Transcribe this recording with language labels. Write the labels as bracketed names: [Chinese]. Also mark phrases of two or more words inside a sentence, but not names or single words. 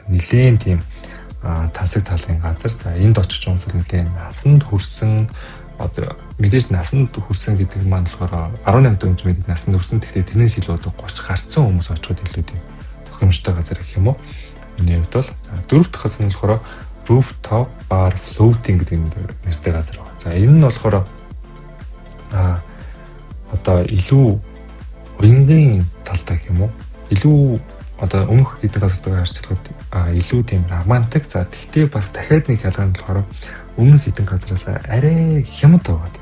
[Mongolian] Нилийн тийм тансаг талын газар. За энд очиж юмсвал нэлээд насанд хүрсэн одоо мэдээж насанд хүрсэн гэдэг маань болохоор 18 дөрөв мэд насанд хүрсэн. Тэгэхээр тэрнээс илүү одоо 30 гарцсан хүмүүс очиход илүү тийм тохиромжтой газар гэх юм уу. Миний хувьд бол дөрөвт газар нь болохоор [English] rooftop bar floating [Mongolian] гэдэг нэртэй газар байна. За энэ нь болохоор одоо илүү уянгийн талтай юм уу? Илүү одоо өмнөх хэдэн газартайгаар харьцуулахад илүү тийм романтик. За тэгтээ бас дахиад нэг ялгаа нь болохоор өмнөх хэдэн газараас арай хямд байгаа.